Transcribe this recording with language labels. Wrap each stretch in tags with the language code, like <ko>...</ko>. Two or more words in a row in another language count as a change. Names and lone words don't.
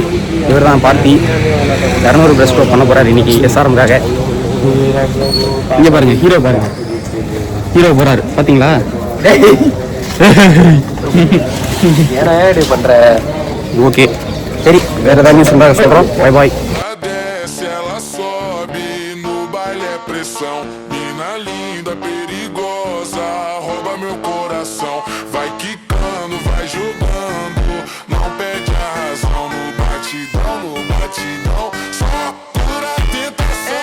<ta>இவர் தான் பார்த்தி 200</ta> <en>breast stroke</en> <ta>பண்ண போகிறார் இன்னைக்கு SRMக்காக. இங்கே பாருங்க, ஹீரோ பாருங்க, ஹீரோ போகிறாரு பார்த்தீங்களா? ஏன்னா இப்படி பண்ற? ஓகே சரி, வேறு ஏதாவது நியூஸ் இருந்தால் சொல்கிறோம்.</ta> <en>Bye bye.</en> <pt>Desce, ela sobe, no baile é pressão. Mina linda, perigosa, rouba meu coração. Vai quicando, vai jogando, não perde a razão. No batidão, só pura tentação.</pt>